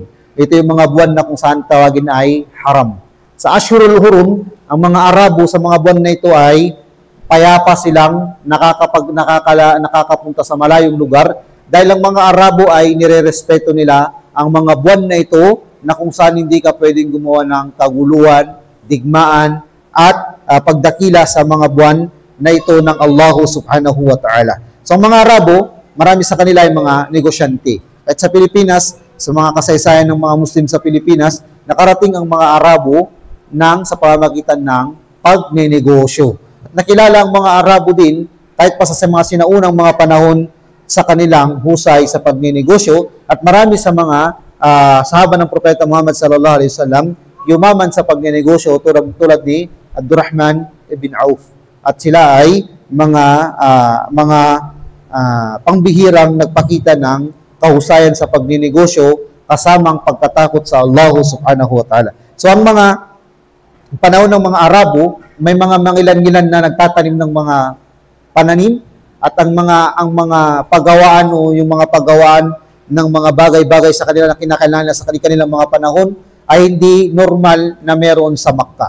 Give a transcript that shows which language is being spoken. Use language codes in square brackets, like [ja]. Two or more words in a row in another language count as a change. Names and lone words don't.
[tl] Ito yung mga buwan na kung saan tawagin ay haram. Sa [ar] الأشهر الحرم, [tl] ang mga Arabo sa mga buwan na ito ay payapa silang nakakapunta sa malayong lugar dahil ang mga Arabo ay nirerespeto nila ang mga buwan na ito na kung saan hindi ka pwedeng gumawa ng kaguluhan, digmaan, at pagdakila sa mga buwan na ito ng Allah [ar] سبحانه وتعالى. [tl] So ang mga Arabo, marami sa kanila ay mga negosyante. At sa Pilipinas, sa mga kasaysayan ng mga Muslim sa Pilipinas, nakarating ang mga Arabo sa pamamagitan ng pagnenegosyo. At nakilala ang mga Arabo din, kahit pa sa mga sinaunang mga panahon sa kanilang husay sa pagnenegosyo, at marami sa mga sahaba ng Propeta Muhammad [ar] صلى الله عليه وسلم [tl] yumaman sa pagnenegosyo tulad ni Abdurrahman ibn Auf. At sila ay mga pangbihirang nagpakita ng kahusayan sa pagninegosyo kasamang pagkatakot sa Allah [ar] سبحانه وتعالى. [tl] So ang mga panahon ng mga Arabo, may mga mangilan-ngilan na nagtatanim ng mga pananim at ang mga pagawaan o yung mga pagawaan ng mga bagay-bagay sa kanila na kinakailangan sa kanilang mga panahon ay hindi normal na meron sa Makkah.